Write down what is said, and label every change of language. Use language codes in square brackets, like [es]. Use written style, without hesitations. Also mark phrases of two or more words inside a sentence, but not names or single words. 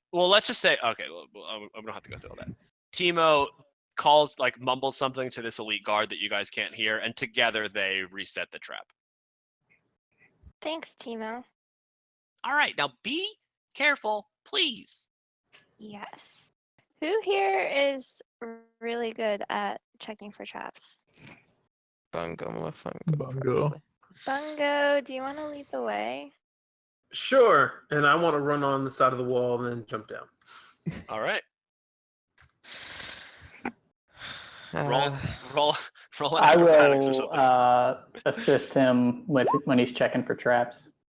[en] Well, let's just say, okay, I'm gonna have to go through all that. Timo calls, mumbles something to this elite guard that you guys can't hear, and together they reset the trap. Thanks, Timo. All right, now be careful, please. Yes. Who here is really good at checking for traps? Bungo, Mafungo. Bungo. probably. Bungo, do you want to lead the way? Sure. And I want to run on the side of the wall and then jump down. All right, Uh, roll an I acrobatics or will something. assist him when he's checking for traps.